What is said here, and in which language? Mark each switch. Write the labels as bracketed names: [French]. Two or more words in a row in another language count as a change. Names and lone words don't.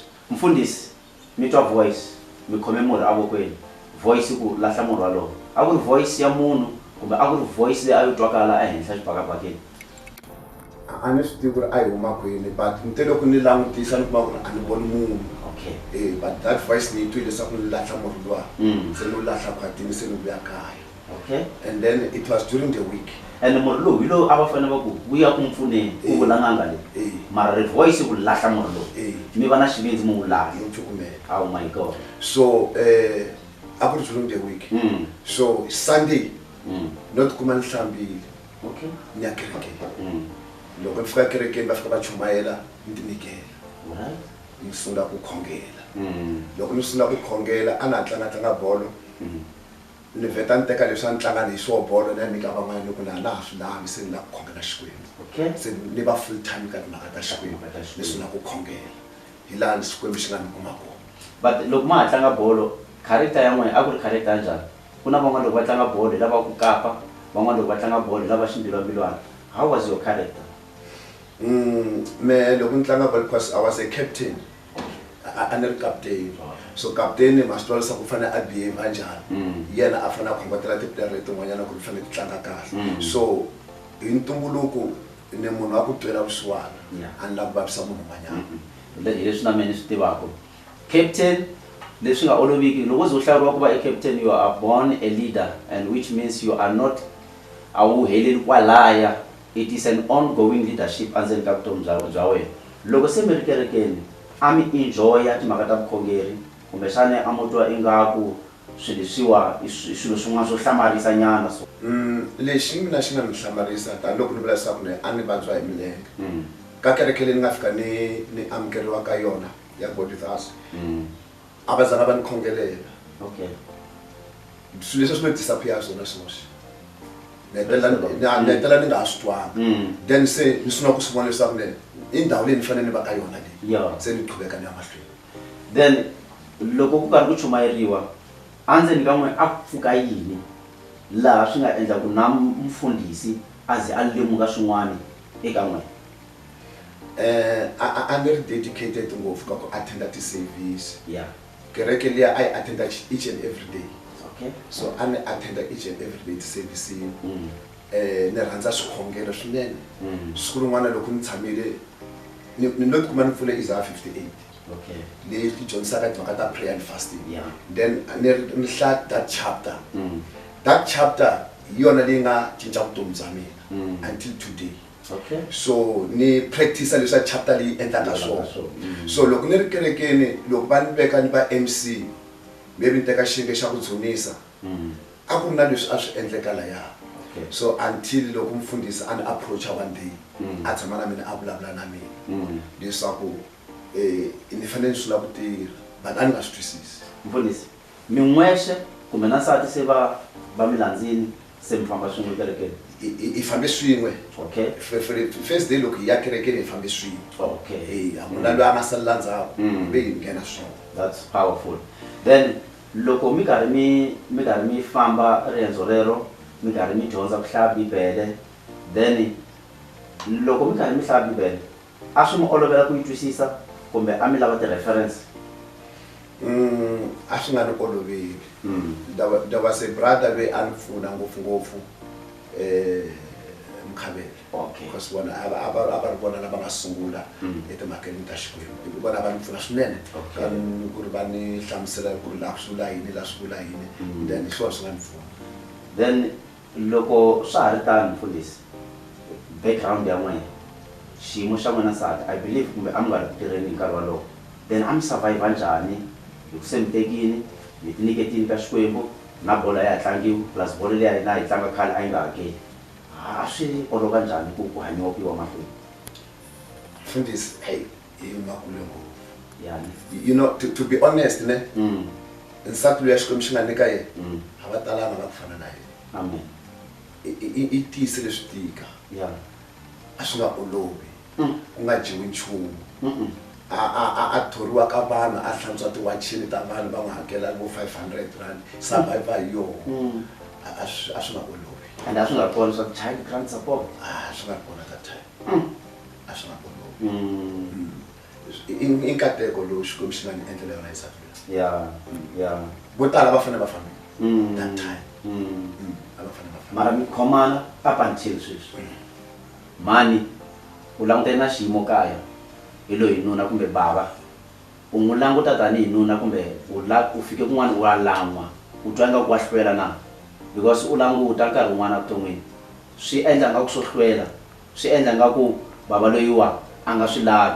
[Tsonga] Mfundhisi mi twa voice mi khome murhi avokweni voice ku lahla murhi walowo a ku ri voice ya munhu kumbe a ku ri voice leyi a yi twakala ehenhla xibakabakeni? A ni swi tivi ku ri a yi huma kwini but ni te loko ni langutisa ni kuma ku ri a ni voni munhu. [English] But that voice [Tsonga] ni yi twile leswaku ni lahla murhi luwa se ni wu lahla khwatini se ni vuya kaya. [English] And then it was during the week. [Tsonga] And murhi lowu hi lowu a va fanele va ku vuya ku mpfuneni ku vula n'anga leyi mara ri voice ku lahla murhi lowu mi va na xivindzi mi wu lahla. [English] Oh my God. [Tsonga] So a ku ri [English] during the week. [Tsonga] So Sunday not kuma ni hlambile ni ya kerekeni. Loko ni fika kerekeni va fika va chumayela ni ti nyikela. Ni sungula ku khongela. Loko ni sungula ku khongela a na tlanga bolo. Ni vheta ni teka leswi a ni tlanga hi swona bolo na nyika van'wana loko na ha swi lavi se ni la ku khongela Xikwembu. Se ni va [English] full time [Tsonga] ka timhaka ta Xikwembu leswi na ku khongela hi laha Xikwembu xi nga ni kuma kona. But loko ma ha tlanga bolo character ya n'wina a ku ri character ya njhani? Ku na van'wana loko va tlanga bolo lava ku kapa van'wana loko va tlanga bolo lava ximbilwambilwana. [English] How was your character? Me [Tsonga] loko ni tlanga bolo [English] because I was a captain. [Tsonga] A ni ri captain. [English] So captain must [Tsonga] twa ku fanele a behave njhani. Yena a fanele a khongotela tipulere letin'wanyana ku ri fanele ti tlanga kahle. So hi ntumbuluko ni munhu wa ku twela vusiwana a ni la ku vavisa munhu un'wanyana. Hi leswi na mina ni swi tivaka. Captain leswi nga oloviki loko u ze u hlawuriwa ku va i captain [English] you are born a leader and which means you are not [Tsonga] a wu heleli kwalaya. [English] It is an ongoing leadership [Tsonga] andzeni ka vutomi bya wena. Loko se mi ri kerekeni a mi enjoya timhaka ta vukhongeri kumbexana a mo twa ingaku swilo leswiwa i swilo swin'wana swo hlamarisa nyana so? Lexi mina xi nga ni hlamarisa tanihiloko ni vula leswaku a ni vabya hi milenge. Ka kereke leyi ni nga fika ni amukeriwa ka yona ya God with us. A va zanga va ni khongelela. Swilo leswi swi ni disappear swona swoxe. Ni hetelela ni nga ha swi twanga. Then se ni sungula ku swi vona leswaku i ndhawu leyi ni fanele ni va ka yona leyi. Se ni qhubeka ni ya mahlweni. Then loko ku karhi ku chumayeriwa andzeni ka n'wina a ku pfuka yini laha swi nga endla ku na mfundhisi a ze a lemuka swin'wana eka n'wina? A ni ri dedicated ngopfu ka ku attenda ti-service. Kereke liya a yi attenda [English] each and every day. [Tsonga] So a ni attenda [English] each and every day [Tsonga] ti-servicini. Ni rhandza swikhongelo swinene. Siku rin'wana loko ni tshamile ni lo tikuma ni pfule Isaiah 58. Leyi ti dyondzisaka timhaka ta [English] prayer and fasting. [Tsonga] Then ni hlaya [English] that chapter. That chapter [Tsonga] hi yona leyi nga cinca vutomi bya mina until today. So ni practice leswa chapter leyi endlaka swona. So loko ni ri kerekeni loko va ni veka ni va MC maybe ni teka xiyenge xa ku dzunisa a ku ri na leswi a swi endleka laya. So until loko mfundhisi a ni approacha one day a tshama na mina a vulavula na mina leswaku ni fanele ni sungula ku tirha but a ni nga swi twisisi. Mfundhisi mi n'wexe kumbe na nsati se va mi landzini se mi famba swin'we kerekeni? Hi fambe swin'we. First day loko hi ya kerekeni hi fambe swin'we. A munhu loyi a nga salela ndzhaku ve hi nghena swin'we. [English] That's powerful. [Tsonga] Then loko mi karhi mi famba riendzo rero mi karhi mi dyondza ku hlaya Bibele then loko mi karhi mi hlaya Bibele a swi mi olovela ku yi twisisa kumbe a mi lava ti-reference? a swi nga ni oloveli. [English] There was a brother [Tsonga] loyi a ni pfuna ngopfungopfu Mkhabela. Okay. Because vona a va ri vona lava nga sungula etimhakeni ta Xikwembu. Vona va ni pfuna swinene. Ku ri va ni hlamusela ku ri la swi vula yini, la swi vula yini. Then hi swona swi nga ni pfuna. Then loko swa ha ri tani mfundhisi, background ya n'wina, xiyimo xa n'wina nsati, [English] I believe [Tsonga] kumbe a mi nga ri ku tirheni hi nkarhi walowo, then a mi survive njhani? Hi ku se mi tekini, mi ti nyiketini ka Xikwembu, na bolo ya ha tlangiwa plus bolo leyi na hi tlanga khale a yi nga hakeli. A swi olova njhani ku hanyiwa ku yiwa mahlweni? Mfundhisi, hey, hi makulu ngopfu. Yani. [English] You know, to be honest, [Tsonga] ne? Nsati loyi ya Xikwembu xi nga nyika yena, a va talanga va ku fana na yena. Amen. I tiyise leswi tika. [English] Yeah. [Tsonga] A swi nga olovi. Ku nga dyiwi nchumu. A thoriwa ka vanhu, a hlantswa tiwachini ta vanhu va n'wi hakela vo 500 rand. Survive hi yona. A swi nga olovi. And a swi nga kona swa child grant support? A swi nga kona [English] that time. [Tsonga] A swi nga olovi. I nkateko lowu Xikwembu xi nga ni endlela yona nsati loyi. Yeah. Vo tala va fanele va fambile. [English] That time. [Tsonga] Mara mi khomana [English] up until [Tsonga] sweswi. Mani u langutane na xiyimo kaya hi loyi nuna kumbe bava, u n'wi languta tanihi nuna kumbe u fike kun'wana u lan'wa, u twa nga ku wa hlwela na, because u languta nkarhi wun'wana vuton'wini swi endla nga ku swo hlwela, swi endla nga ku bava loyiwa a nga swi lavi.